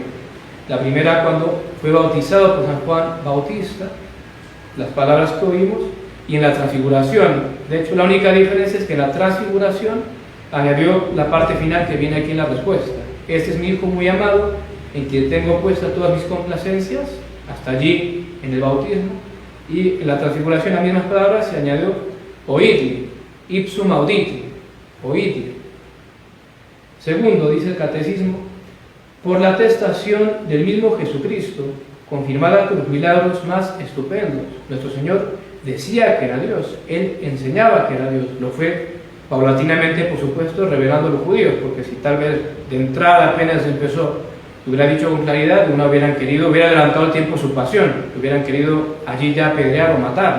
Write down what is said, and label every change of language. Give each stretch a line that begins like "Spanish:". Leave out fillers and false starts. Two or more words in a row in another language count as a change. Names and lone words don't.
Spanish: La primera cuando fue bautizado por San Juan Bautista, las palabras que oímos, y en la transfiguración. De hecho, la única diferencia es que en la transfiguración añadió la parte final que viene aquí en la respuesta: este es mi Hijo muy amado, en quien tengo puestas todas mis complacencias, hasta allí en el bautismo. Y en la transfiguración, las mismas palabras, se añadió oídle,
Latin: ipsum auditi,
Spanish: oídle. Segundo, dice el catecismo, por la atestación del mismo Jesucristo, confirmada con los milagros más estupendos. Nuestro Señor decía que era Dios, Él enseñaba que era Dios, lo fue paulatinamente, por supuesto, revelando a los judíos, porque si tal vez de entrada apenas empezó, hubiera dicho con claridad, hubiera adelantado el tiempo su pasión, hubieran querido allí ya apedrear o matarlo.